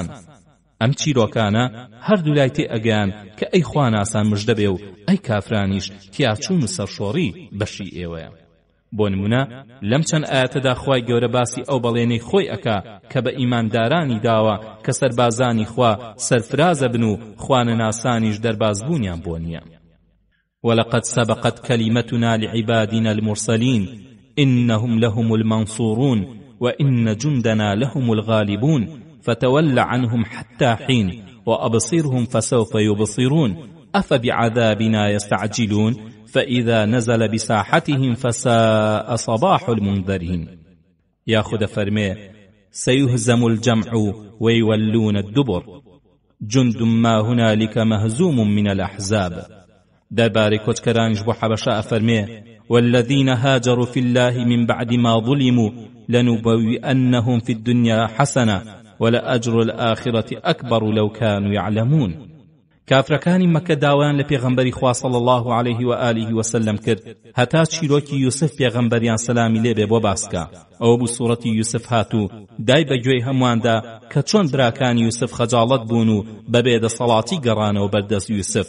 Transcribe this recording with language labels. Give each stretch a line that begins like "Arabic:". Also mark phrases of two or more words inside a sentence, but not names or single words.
Central Kurdish: ئەم چیرۆکانە هەردوو لای تێ ئەگەیان کە ئەی خواناسان مژدە بێ و ئەی کافرانیش تیاچوون و سەرشۆڕی بەشی ئێوەیە. بۆ نمونە لەم چەند ئاەتەدا خوای گەورە باسی ئەو بەڵێنەی خۆی ئەکا کە بە ئیماندارانی داوە کە سەربازانی خوا سەرفرازە بن و خوانەناسانیش دەربازبوونیان بۆ نییە.
Arabic: وَلَقَدْ سَبَقَتْ كَلِمَتُنَا لِعِبَادِنَا الْمُرْسَلِينَ إِنَّهُمْ لَهُمُ الْمَنْصُورُونَ وَإِنَّ جُنْدَنَا لَهُمُ الْغَالِبُونَ فتول عنهم حتى حين وأبصرهم فسوف يبصرون أفبعذابنا يستعجلون فإذا نزل بساحتهم فساء صباح المنذرين. ياخذ فرمي سيهزم الجمع ويولون الدبر جند ما هنالك مهزوم من الأحزاب.
Central Kurdish: دەربارەی کۆچکەرانیش بۆ حەبەشە ئەفەرمێ
Arabic: والذين هاجروا في الله من بعد ما ظلموا لنبوئنهم في الدنيا حسنة ولأجر الآخرة أكبر لو كانوا يعلمون.
Central Kurdish: کافرەکانی مەکە داوایان لە پێغەمبەری خوا
Arabic: صلی الله عليه و آله وسلم
Central Kurdish: کرد هەتا چیرۆکی یوسف پێغەمبەریان سەلامی لێبێ بۆ باسکە. ئەوە بوو سوورەتی یوسف هاتوو دای بەگوێی هەمواندا کە چۆن براکانی یوسف خەجاڵەت بوون و بەبێ دەسەڵاتی گەڕانەوە بەردەست یوسف.